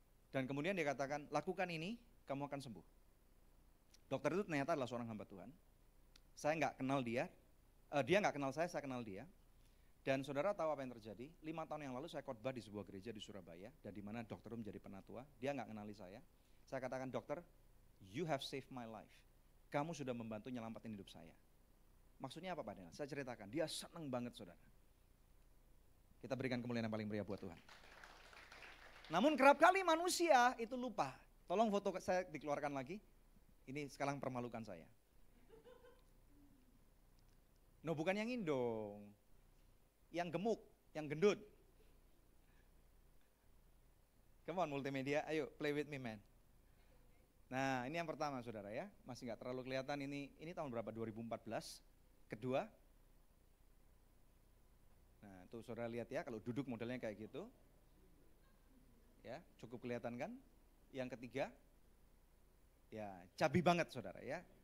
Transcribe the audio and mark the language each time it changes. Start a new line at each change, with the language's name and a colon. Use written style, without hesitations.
Indonesian: Dan kemudian dia katakan, lakukan ini, kamu akan sembuh. Dokter itu ternyata adalah seorang hamba Tuhan. Saya nggak kenal dia nggak kenal saya kenal dia. Dan saudara tahu apa yang terjadi? 5 tahun yang lalu saya khotbah di sebuah gereja di Surabaya, dan di mana dokter menjadi penatua. Dia nggak kenali saya. Saya katakan,
English: dokter, you have saved my life.
Indonesian: Kamu sudah membantu nyelamatin hidup saya. Maksudnya apa Pak Daniel? Saya ceritakan, dia senang banget saudara. Kita berikan kemuliaan yang paling meriah buat Tuhan. Namun kerap kali manusia itu lupa. Tolong foto saya dikeluarkan lagi. Ini sekarang permalukan saya. No, bukan yang ini dong. Yang gemuk, yang gendut.
English: Come on multimedia, ayo play with me man.
Indonesian: Nah ini yang pertama saudara ya, masih nggak terlalu kelihatan ini tahun berapa, 2014. Kedua, nah tuh saudara lihat ya, kalau duduk modelnya kayak gitu, ya cukup kelihatan kan. Yang ketiga, ya cabi banget saudara ya.